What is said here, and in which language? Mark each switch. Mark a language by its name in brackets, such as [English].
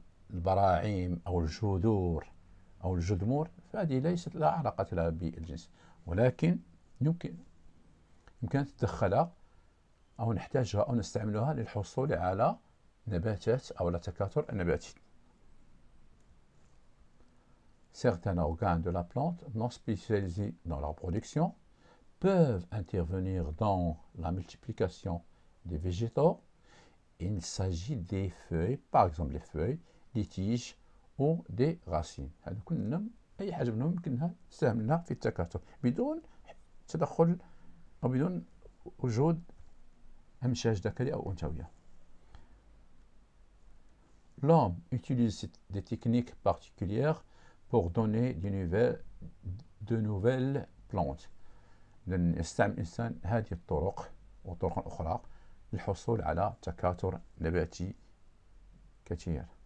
[Arabic] البراعيم أو الجذور أو الجذمور، فهذه ليست لها علاقة لها بالجنس، ولكن يمكن أن تدخلها أو نحتاجها أو نستعملها للحصول على نباتات أو التكاثر النباتي. [French] Certains organes de la plante non spécialisés dans la reproduction peuvent intervenir dans la multiplication des végétaux. Il s'agit des feuilles, par exemple les feuilles, des tiges ou des racines. [Arabic] هذا كلهم أي حاجة منهم يمكنها تستعملها في التكاثر بدون تدخل أو بدون وجود أمشاج ذكري أو أنثوية. [French] L'homme utilise des techniques particulières pour donner de nouvelles plantes. [Arabic] يستعمل الإنسان هذه الطرق وطرق أخرى للحصول على تكاثر نباتي كثير.